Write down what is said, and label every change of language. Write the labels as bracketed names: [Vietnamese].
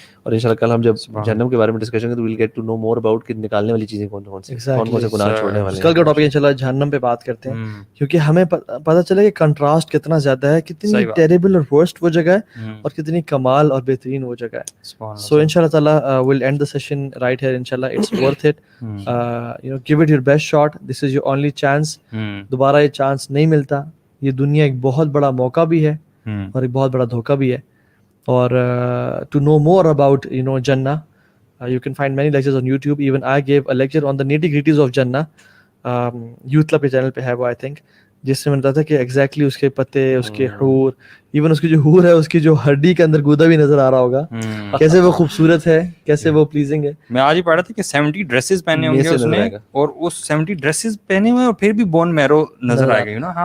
[Urdu] اور انشاءاللہ کل ہم جب جہنم کے بارے میں ڈسکشن کریں تو [English] well get to know more about [Urdu] کہ نکالنے والی چیزیں کون کون سی گناہ چھوڑنے والے. کل کا ٹاپک انشاءاللہ جہنم پہ بات کرتے ہیں, کیونکہ ہمیں پتہ چلا کہ کنٹراسٹ کتنا زیادہ ہے, کتنی ٹیریبل اور ورسٹ وہ جگہ ہے اور کتنی کمال اور بہترین وہ جگہ ہے. [English] So انشاءاللہ تعالی we'll end the session right here. انشاءاللہ it's worth it. Give it your best shot. This is your only chance. [Urdu] دوبارہ یہ چانس نہیں ملتا. یہ دنیا ایک بہت بڑا موقع بھی ہے اور ایک بہت بڑا دھوکہ بھی ہے. [English] اور to know more about Jannah, you can find many lectures on YouTube. Even I gave a lecture on the nitty-gritties of Jannah. [Urdu] Youth Club کے چینل پہ ہے وہ [English] I think, [Urdu] جس سے میں بتاتا کہ ایگزیکٹلی اس کے پتے, اس کے حور, ایون اس کی جو حور ہے اس کی جو ہڈی کے اندر گودا بھی نظر آ رہا ہوگا, کیسے وہ خوبصورت ہے, کیسے وہ پلیزنگ ہے. میں آج ہی پڑھ رہا تھا کہ 70 ڈریسز پہنے ہوں گے اس نے, اور اس 70 ڈریسز پہنے ہوئے اور پھر بھی بون میرو نظر آئے گا.